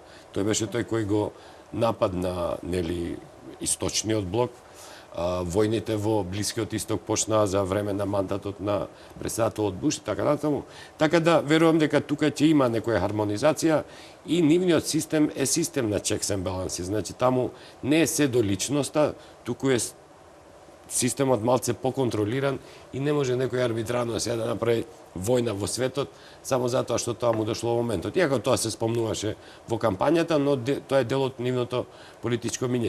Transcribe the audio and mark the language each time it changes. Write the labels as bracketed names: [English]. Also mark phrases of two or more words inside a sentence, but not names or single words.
[Macedonian] Тој беше тој кој го нападна источниот блок. Војните во Блискиот Исток почнаа за време на мандатот на председателот Буш и така натаму. Така да верувам дека тука ќе има некоја хармонизација и нивниот систем е систем на [English] checks and balances. [Macedonian] Значи таму не е се до личноста, туку е системот малце поконтролиран и не може некој арбитрарно сега да направи војна во светот само затоа што тоа му дошло во моментот. Иако тоа се спомнуваше во кампањата, но тоа е дел од нивното политичко миње.